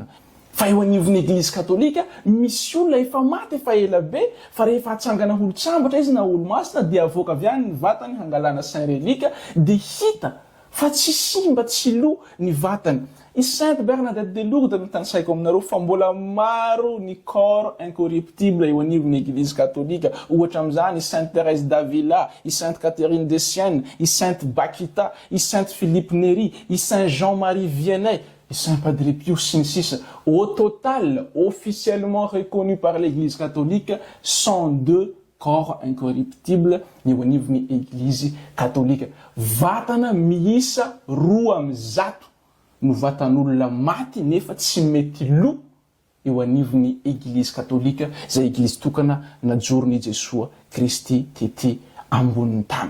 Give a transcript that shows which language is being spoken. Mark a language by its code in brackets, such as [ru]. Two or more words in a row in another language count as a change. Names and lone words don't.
[mg] Fa eo anivon'ny Eglizy katolika misy olona efa maty efa ela be, fa rehefa hatsangana olo-tsambatra izy na olo-masina dia avoaka avy any ny vatany hangalana [fr] saint relique [mg] dia hita fa tsy simba, tsy lo ny vatany. I Sainte Bernadette de Lourdes mitansaiko aminareo fa mbola maro ny [fr] corps incorruptible [mg] eo anivon'ny Eglizy katolika. Ohatra amin'izany i Sainte Thérèse d'Avila, i Sainte Catherine de Sienne, i Sainte Bakita, i Sainte Philippe Néri, i Saint Jean-Marie Vianney, i Saint Padre Pio sy ny sisa. [fr] Au total, officiellement reconnu par l'Église catholique, 102 corps incorruptible [mg] eo anivon'ny Eglizy katolika. Vatana miisa 200 no vatan'olona maty nefa tsy mety lo eo anivon'ny Eglizy katolika, izay Eglizy tokana najorony Jesoa Kristy tety ambonin'ny tany.